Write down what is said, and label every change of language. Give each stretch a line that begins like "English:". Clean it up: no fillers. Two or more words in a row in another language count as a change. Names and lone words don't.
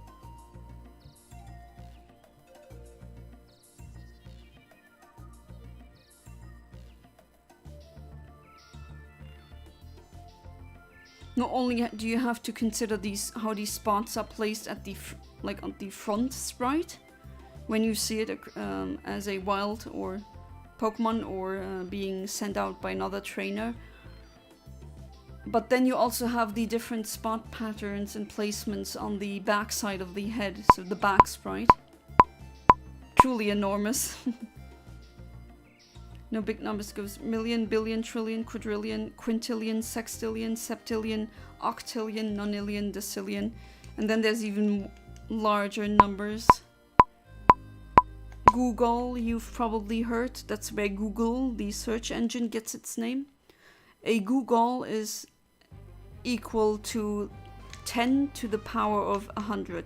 English: Not only do you have to consider how these spots are placed at the on the front sprite, when you see it as a wild or Pokemon or being sent out by another trainer. But then you also have the different spot patterns and placements on the back side of the head, so the back sprite. Truly enormous. No big numbers, goes million, billion, trillion, quadrillion, quintillion, sextillion, septillion, octillion, nonillion, decillion. And then there's even larger numbers. Google, you've probably heard. That's where Google, the search engine, gets its name. A Google is equal to 10 to the power of 100.